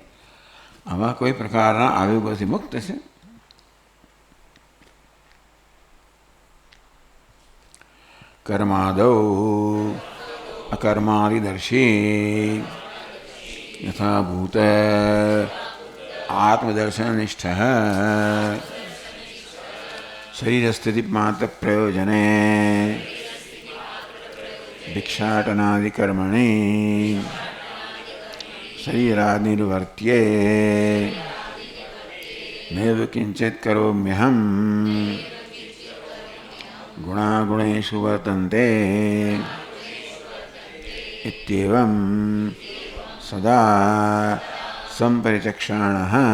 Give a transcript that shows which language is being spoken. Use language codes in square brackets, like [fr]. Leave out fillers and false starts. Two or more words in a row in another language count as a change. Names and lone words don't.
[gu] આવા કોઈ પ્રકારના આવેગોથી મુક્ત છે. [sa] કર્માદૌ અકર્માદિદર્શી યથા ભૂત આત્મદર્શનનિષ્ઠ શરીર સ્થિતિ માત્ર પ્રયોજને भिक्षाटनादिकर्मणि शरीरानिर्वर्त्ये नैव किंचित् करोम्यहम् गुणागुणेषु वर्तन्ते इत्येवं सदा संपरिचक्षाणः।